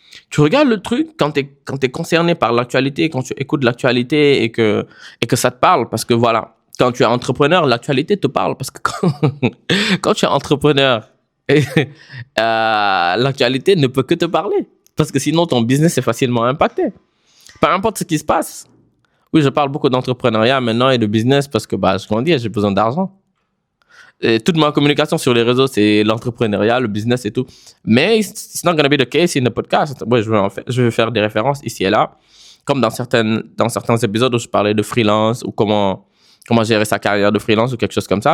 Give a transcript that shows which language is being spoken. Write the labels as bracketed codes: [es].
[fr] Tu regardes le truc quand t'es concerné par l'actualité, quand tu écoutes l'actualité et que ça te parle, parce que voilà, quand tu es entrepreneur, l'actualité te parle, parce que quand tu es entrepreneur, l'actualité ne peut que te parler, parce que sinon ton business est facilement impacté. Peu importe ce qui se passe. Oui, je parle beaucoup d'entrepreneuriat maintenant et de business parce que je grandis et j'ai besoin d'argent. Et toute ma communication sur les réseaux, c'est l'entrepreneuriat, le business et tout. [en] Mais it's not gonna be the case in the podcast. [fr] Ouais, je vais faire des références ici et là, comme dans certains épisodes où je parlais de freelance ou comment gérer sa carrière de freelance ou quelque chose comme ça.